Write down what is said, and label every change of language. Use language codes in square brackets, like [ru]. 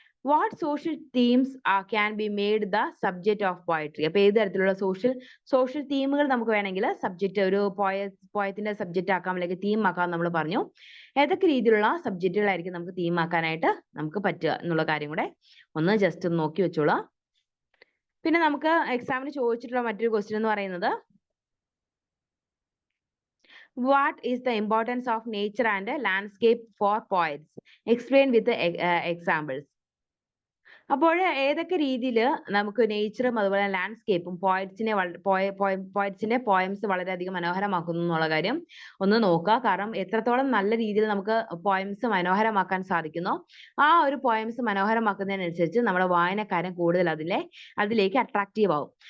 [en] What social themes can be made the subject of poetry? [ml] അപ്പൊ ഏത് തരത്തിലുള്ള social തീമുകൾ നമുക്ക് വേണമെങ്കിൽ സബ്ജക്റ്റ് ഒരു പോയത്തിന്റെ സബ്ജക്റ്റ് ആക്കാം, അല്ലെങ്കിൽ തീം ആക്കാം നമ്മൾ പറഞ്ഞു. ഏതൊക്കെ രീതിയിലുള്ള സബ്ജക്റ്റുകളായിരിക്കും നമുക്ക് തീം ആക്കാനായിട്ട് നമുക്ക് പറ്റുക എന്നുള്ള കാര്യം കൂടെ ഒന്ന് ജസ്റ്റ് ഒന്ന് നോക്കി വെച്ചോളാം. പിന്നെ നമുക്ക് എക്സാമിന് ചോദിച്ചിട്ടുള്ള മറ്റൊരു ക്വസ്റ്റ്യൻ എന്ന് പറയുന്നത്, [en] what is the importance of nature and landscape for poets? Explain with examples. [ml] അപ്പോൾ ഏതൊക്കെ രീതിയിൽ നമുക്ക് നേച്ചറും അതുപോലെ ലാൻഡ്സ്കേപ്പും പോയറ്റ്സിന്റെ പോയംസ് വളരെയധികം മനോഹരമാക്കുന്നു എന്നുള്ള കാര്യം ഒന്ന് നോക്കുക. കാരണം എത്രത്തോളം നല്ല രീതിയിൽ നമുക്ക് പോയംസ് മനോഹരമാക്കാൻ സാധിക്കുന്നോ ആ ഒരു പോയംസ് മനോഹരമാക്കുന്നതിനനുസരിച്ച് നമ്മുടെ വായനക്കാരൻ കൂടുതൽ അതിലേക്ക് അട്രാക്റ്റീവ് ആവും.